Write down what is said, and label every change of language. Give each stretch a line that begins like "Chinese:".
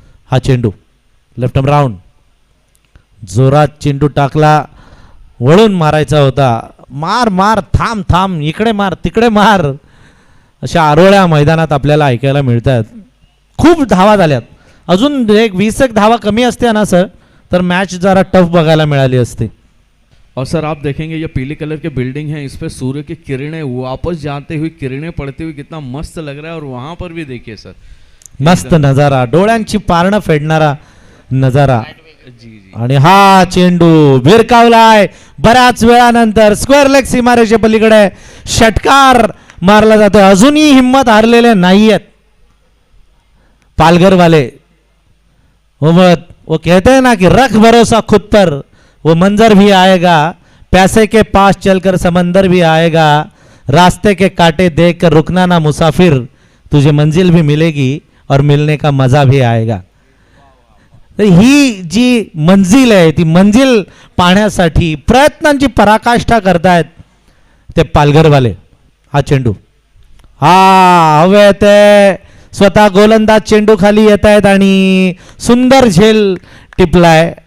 Marathi: हा चेंडू left arm round, जोरात चेंडू टाकला, वळून मारायचा होता. मार मार, थांब थांब, इकडे मार तिकडे मार, अशा आरोळ्या मैदानात आपल्याला ऐकायला मिळतात. खूप धावा झाल्यात, अजून एक 20 धावा कमी असत्या ना सर तर मॅच जरा टफ बघायला मिळाली असती.
Hindi: और सर आप देखेंगे ये पीले कलर की बिल्डिंग है, इस पे सूर्य की किरणें वापस जाते हुए, किरणें पड़ते हुए कितना मस्त लग रहा है. और वहां पर भी देखिए सर,
Marathi: मस्त नजारा, डोळ्यांची पारणं फेडणारा नजारा. जी जी आणि हा चेंडू भिरकावलाय बऱ्याच वेळानंतर स्क्वेअर लेग सीमारेषे पलीकडे षटकार मारला जातोय. अजूनही हिम्मत हारलेले नाहीयेत पालघरवाले.
Hindi: वो कहते हैं ना कि रख भरोसा खुद पर, वो मंजर भी आएगा, पैसे के पास चलकर समंदर भी आएगा, रास्ते के कांटे देख कर रुकना ना मुसाफिर, तुझे मंजिल भी मिलेगी और मिलने का मजा भी आएगा.
Marathi: तर ही जी मंजिल आहे ती मंजिल पाहण्यासाठी प्रयत्नांची पराकाष्ठा करतायत ते पालघरवाले. हा चेंडू हा हवे ते स्वतः गोलंदाज चेंडू खाली येत आहेत आणि सुंदर झेल टिपलाय.